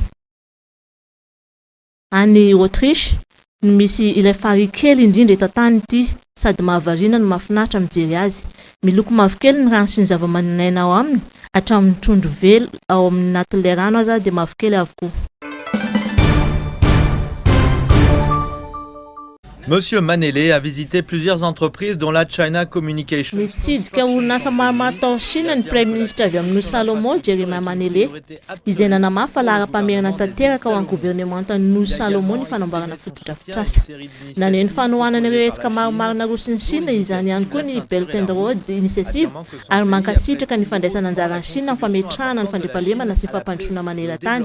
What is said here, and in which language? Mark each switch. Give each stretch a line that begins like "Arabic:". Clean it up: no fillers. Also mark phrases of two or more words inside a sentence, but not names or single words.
Malagasy: Any Autriche, misy ilay fary kely indrindra eto tany ity, sady mahavarina no mahafinaritra mijery azy. Miloko mavokely ny rano sy ny zava-mananaina ao aminy, hatramin'ny trondro velo ao amin'ny natin'ilay rano aza dia mavokely avokoa.
French: Monsieur Manele a visité plusieurs entreprises dont la China Communication.
Malagasy: Nitsidika orinasa maromaro tao Chine ny
French: Premier Ministre
Malagasy: avy amin'ny Salomon Jeremiah Manele, izay nanamafy fa lahara-pamerana tanteraka ao amin'ny gouvernementan'ny Salomon ny fanamboarana fotodrafitrasa. Naneno fanohanana ireo hetsika maromaro na Rosia sy Chine izany ihany koa ny Belt and Road Initiative ary mankasitraka ny fandraisana anjaran'ny Chine amin'ny fametrahana ny fandriampahalemana sy ny fampandrosoana maneran-tany.